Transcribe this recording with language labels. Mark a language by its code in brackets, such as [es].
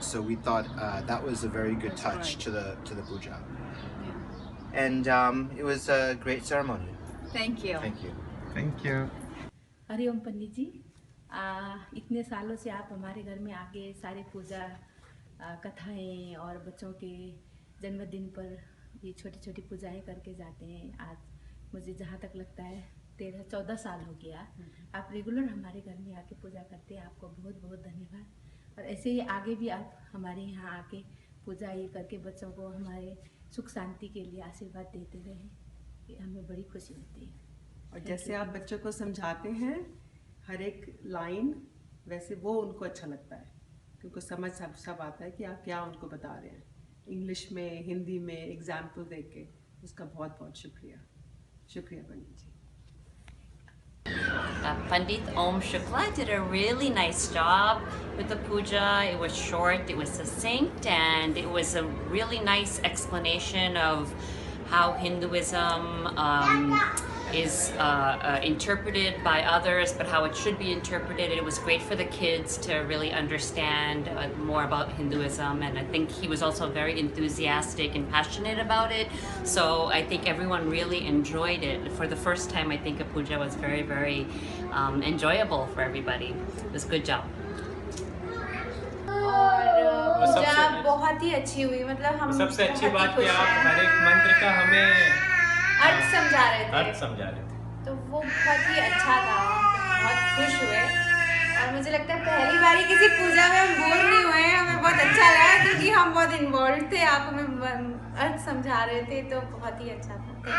[en] So we thought that was a very good touch to the puja, and it was a great ceremony. Thank you. Thank you. Thank you. [hi] Hariom पंडित जी, इतने सालों से आप हमारे घर में आके सारी पूजा कथाएं और बच्चों के जन्मदिन पर ये छोटी छोटी पूजाएं करके जाते हैं. आज मुझे जहाँ तक लगता है 13-14 साल हो गया आप रेगुलर हमारे घर में आके पूजा करते हैं. आपको बहुत बहुत धन्यवाद. और ऐसे ही आगे भी आप हमारे यहाँ आके पूजा ये करके बच्चों को हमारे सुख शांति के लिए आशीर्वाद देते रहें. ये हमें बड़ी खुशी होती है. और जैसे आप बच्चों को समझाते हैं हर एक लाइन, वैसे वो उनको अच्छा लगता है क्योंकि समझ सब आता है कि आप क्या उनको बता रहे हैं. इंग्लिश में, हिंदी में एग्जाम्पल दे के उसका बहुत बहुत शुक्रिया. शुक्रिया पंडित जी. [en] Pandit Om Shukla did a really nice job with the puja. It was short, it was succinct, and it was a really nice explanation of how Hinduism is interpreted by others, but how it should be interpreted. It was great for the kids to really understand more about Hinduism, and I think he was also very enthusiastic and passionate about it. So I think everyone really enjoyed it. For the first time, I think a puja was very, very enjoyable for everybody. It was a good job. [hi] और पूजा बहुत ही अच्छी हुई, मतलब हम सबसे अच्छी बात कि आप हर एक मंत्र का हमें अर्थ समझा रहे थे, तो वो बहुत ही अच्छा था, बहुत खुश हुए। और मुझे लगता है पहली बारी किसी पूजा में हम बोर नहीं हुए, हमें बहुत अच्छा लगा क्योंकि हम बहुत इन्वॉल्व थे, आप हमें अर्थ समझा रहे थे, तो बहुत ही अच्छा था।